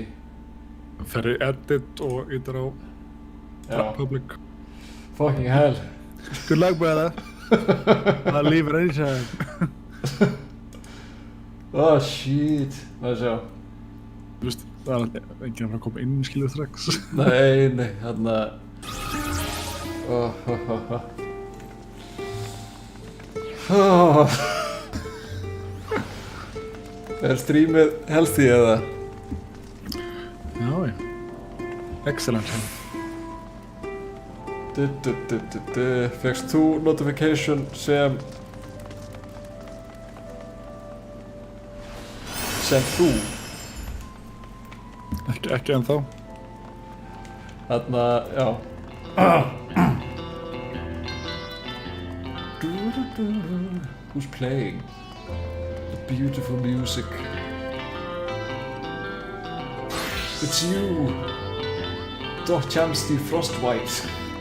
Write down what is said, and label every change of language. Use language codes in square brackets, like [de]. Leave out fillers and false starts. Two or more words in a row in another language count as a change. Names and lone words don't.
[is] Fer í edit og ytir á public. [en] Fucking hell. Good luck, brother. I'll leave it anytime. Oh shit, [is] maður sjá. Þú veist, það er enginn að fara að koma inn skilur strax. Nei, þarna. Er streamið healthy eða? Já. Excellent. Fékkst þú notification sem þú? Ekki ennþá. Þarna, já. [en] Who's playing? Beautiful music. It's you, Chamsty Frostwhite.